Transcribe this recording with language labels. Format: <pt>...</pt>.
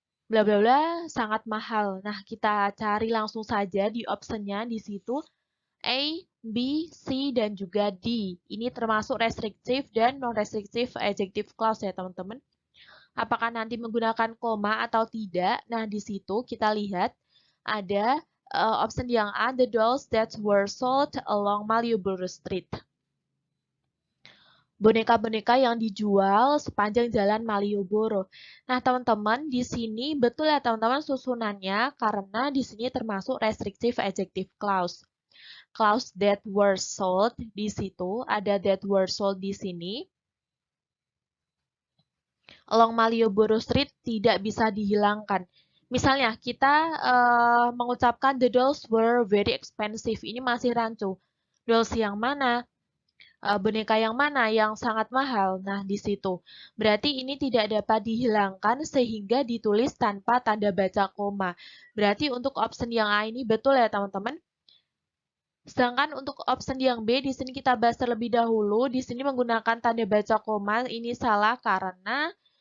<id>Bla bla bla sangat mahal. Nah, kita cari langsung saja di optionnya di situ. A, B, C, dan juga D. Ini termasuk restrictive dan non-restrictive adjective clause ya teman-teman. Apakah nanti menggunakan koma atau tidak? Nah, di situ kita lihat ada option yang A,</id> <en>the dolls that were sold along Malioboro Street.</en> <id>Boneka-boneka yang dijual sepanjang jalan Malioboro. Nah, teman-teman, di sini betul ya teman-teman susunannya karena di sini termasuk restrictive adjective clause.</id> <en>Clause that were sold</en> <id>di situ, ada</id> <en>that were sold</en> <id>di sini.</id> <en>Along Malioboro Street</en> <id>tidak bisa dihilangkan. Misalnya kita mengucapkan</id> <en>the dolls were very expensive.</en> <id>Ini masih rancu. Dolls yang mana? Boneka yang mana yang sangat mahal? Nah, di situ. Berarti ini tidak dapat dihilangkan sehingga ditulis tanpa tanda baca koma. Berarti untuk option yang A ini betul ya, teman-teman. Sedangkan untuk option yang B, di sini kita bahas terlebih dahulu. Di sini menggunakan tanda baca koma, ini salah karena</id>